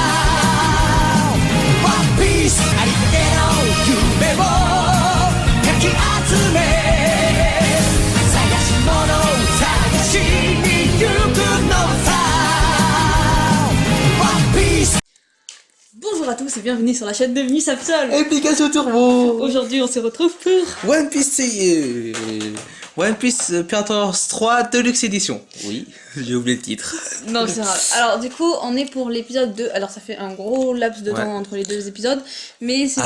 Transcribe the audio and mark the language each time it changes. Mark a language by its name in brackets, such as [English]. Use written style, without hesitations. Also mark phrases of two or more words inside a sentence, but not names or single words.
[Japanese] ワンピースありかけの夢をかき集め探し物を探しに行くのさ。ワンピース。 [French] Bonjour à tous et bienvenue sur la chaîne de Miss Absol. Application Turbo. Aujourd'hui on se retrouve pour One Piece One Piece Pirates 3 Deluxe Edition. Oui, j'ai oublié le titre. Non c'est grave. Alors du coup on est pour l'épisode 2. Alors ça fait un gros laps de temps entre les deux épisodes, mais c'est